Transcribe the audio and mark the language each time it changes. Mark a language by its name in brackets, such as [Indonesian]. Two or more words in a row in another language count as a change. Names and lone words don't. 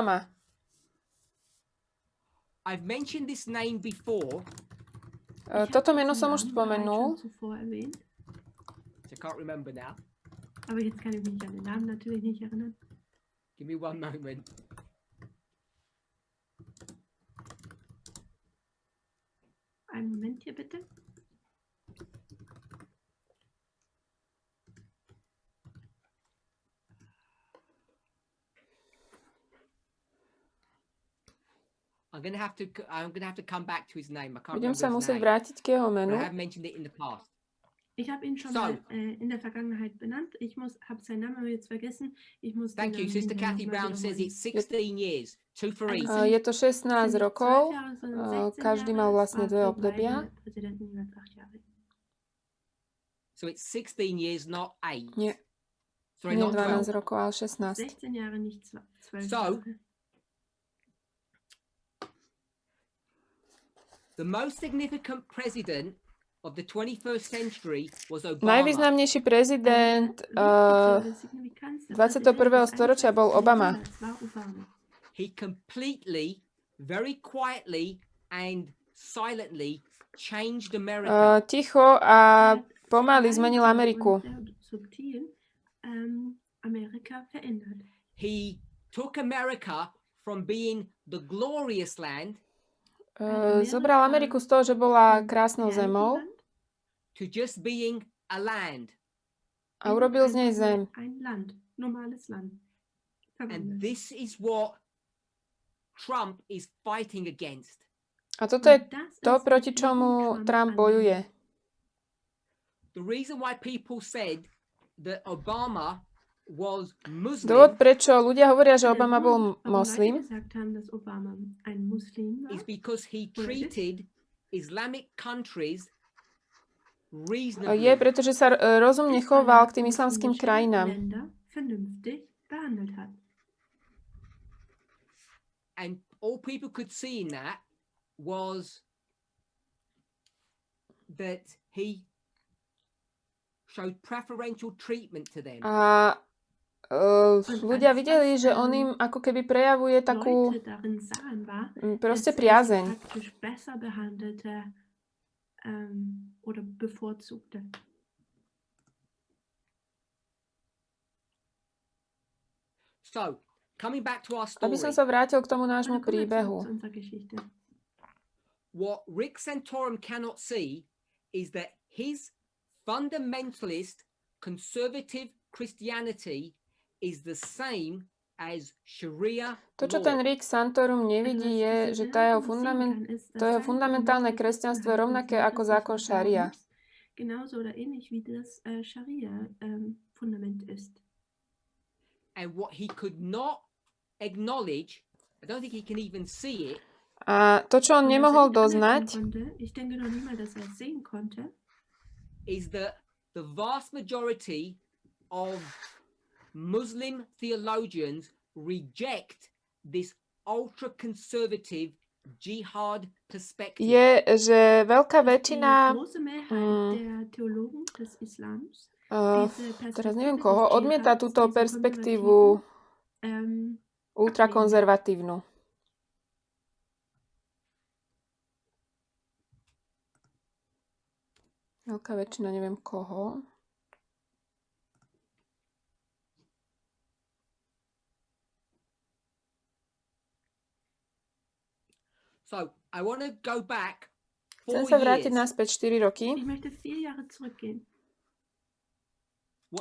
[Slovak] ale zvlášť Obama. [English] I've mentioned this name before. [Slovak] Toto meno som už spomenul. [English] I can't remember now. [German] Aber jetzt kann ich mich an den Namen natürlich nicht erinnern. [English] Give me one moment. [German] Einen Moment hier bitte. [English] I'm gonna have to come back to his name. I can't [Slovak] Budem [English] remember [Slovak] sa [English] his [Slovak] musieť [English] name. [Slovak] vrátiť k jeho [English] But [Slovak] menu. [English] I have mentioned it in the past. [German] Ich habe ihn schon mal in der Vergangenheit benannt. Ich habe seinen Namen aber jetzt vergessen. Ich muss [English] Thank you. Sister Kathy Brown says it's 16 years, 2 for each. [Slovak] Je to 16 rokov. Každý mal vlastne dve obdobia. [English] So it's 16 years, not 8. [Slovak] Nie. [English] Sorry, [Slovak] Nie [English] not 12 12. [Slovak] rokov, ale 16. [German] 16 Jahre, nicht 12 [English] So, [German] Jahre. [English] the most significant president of the 21st century was Obama. [Slovak] Najvýznamnejší prezident 21. storočia bol Obama. [English] He completely, very quietly and silently changed America. [Slovak] Ticho a pomaly zmenil Ameriku. [English] He took America from being the glorious land [Slovak] Zobral Ameriku z toho, že bola krásnou zemou [English] to just being a land. [Slovak] a urobil z nej zem. [English] And this is what Trump is fighting against. [Slovak] A toto je to, proti čomu Trump bojuje. [English] The reason why people said that Obama was Muslim [Slovak] Dôvod, prečo ľudia hovoria, že Obama bol moslim, [English] is because he treated Islamic countries reasonably. [Slovak] je, pretože sa rozumne choval k tým islamským krajinám. [English] And all people could see in that was that he showed preferential treatment to them. [Slovak] A ľudia videli, že on im ako keby prejavuje takú proste priazeň. [English] So, coming back to our story. [Slovak] Aby som sa vrátil k tomu nášmu príbehu. [English] What Rick Santorum cannot see is that his fundamentalist conservative Christianity is the same as Sharia [Slovak] To, čo [English] law. [Slovak] ten Rick Santorum nevidí, je, že to jeho fundamentálne kresťanstvo je rovnaké ako zákon šaria. [German] Genauso oder ähnlich wie das Scharia-Fundament ist. [English] And what he could not acknowledge, I don't think he can even see it. [Slovak] A to, čo on nemohol doznať, [English] is that the vast majority of Muslim theologians reject this ultra-conservative jihad perspective. [Slovak] je, že veľká väčšina teraz neviem koho, odmieta túto perspektívu ultrakonzervatívnu. Veľká väčšina, neviem koho. [English] So, I want to go back 4 [Slovak] Chcem sa vrátiť [English] years. [Slovak] naspäť 4 roky. [German] Ich möchte 4 Jahre zurückgehen. [English] What